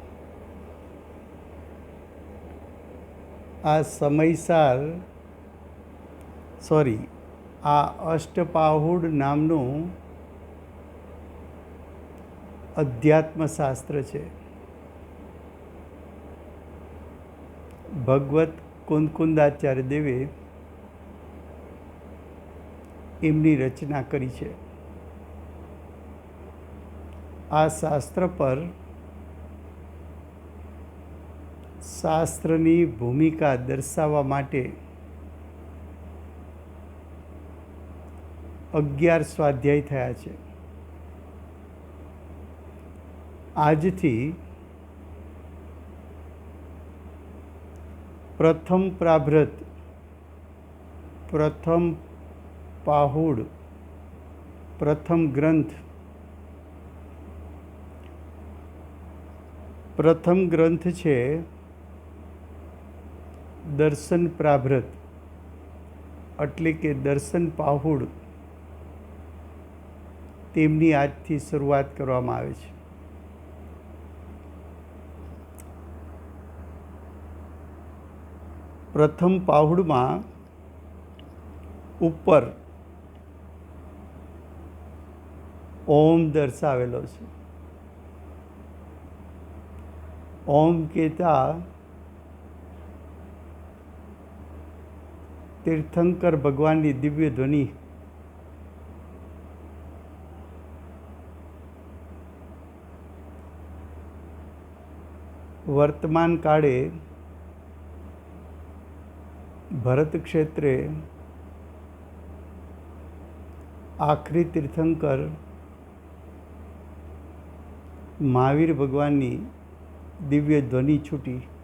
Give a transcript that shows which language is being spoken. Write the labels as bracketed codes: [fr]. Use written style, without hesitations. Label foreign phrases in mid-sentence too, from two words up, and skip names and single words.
[gu] આ સમયસાર આ અષ્ટપાહુડ નામનું અધ્યાત્મશાસ્ત્ર છે। ભગવત કુંદકુંદાચાર્ય દેવે એમની રચના કરી છે। આ શાસ્ત્ર પર શાસ્ત્રની ભૂમિકા દર્શાવા માટે 11 સ્વાધ્યાય થયા છે। આજથી પ્રથમ પ્રાભૃત, પ્રથમ પાહુડ, પ્રથમ ગ્રંથ, પ્રથમ ગ્રંથ છે દર્શન પ્રાભૃત એટલે કે દર્શન પાહુડ તેમની આજથી શરૂઆત કરવામાં આવે છે। પ્રથમ પાહુડમાં ઉપર ઓમ દર્શાવેલો છે। ઓમ કહેતા [hi] तीर्थंकर भगवान की दिव्य ध्वनि वर्तमान काले भरत क्षेत्रे आखरी तीर्थंकर महावीर भगवान की दिव्य ध्वनि छूटी।